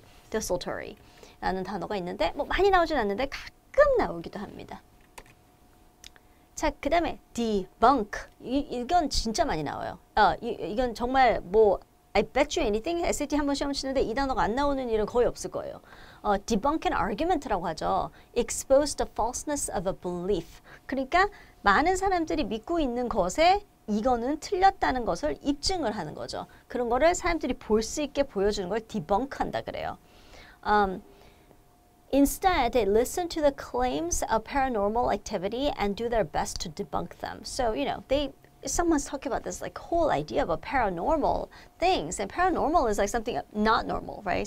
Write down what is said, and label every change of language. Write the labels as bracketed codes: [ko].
[ko] desultory라는 단어가 있는데 뭐 많이 나오진 않는데 가끔 나오기도 합니다. 자, 그다음에 debunk 이건 진짜 많이 나와요. 이건 정말 뭐 [en] I bet you anything [ko] SAT 한번 시험 치는데 이 단어가 안 나오는 일은 거의 없을 거예요. [en] debunk an argument라고 하죠. expose the falseness of a belief. [ko] 그러니까 많은 사람들이 믿고 있는 것에 이거는 틀렸다는 것을 입증을 하는 거죠. 그런 거를 사람들이 볼 수 있게 보여주는 걸 debunk한다 그래요. [en] Instead, they listen to the claims of paranormal activity and do their best to debunk them. So, you know, someone's talking about this like whole idea of a paranormal things, and paranormal is like something not normal, right?